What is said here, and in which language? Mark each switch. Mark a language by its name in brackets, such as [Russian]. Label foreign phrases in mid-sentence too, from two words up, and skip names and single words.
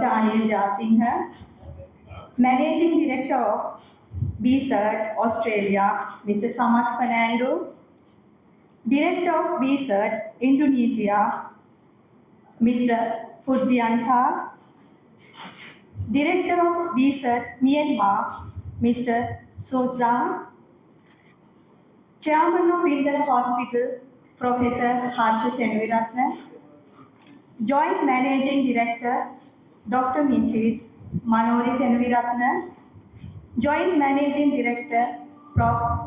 [English] Anil Jasinghe, Managing Director of BSERT Australia, Mr. Samad Fernando, Director of BSERT Indonesia, Mr. Purdianta, Director of BSERT Myanmar, Mr. Sozan, Chairman of Vindana Hospital, Professor Harsha Senaviratne, Joint Managing Director, Dr. Mrs. Manori Senaviratne, Joint Managing Director, Prof.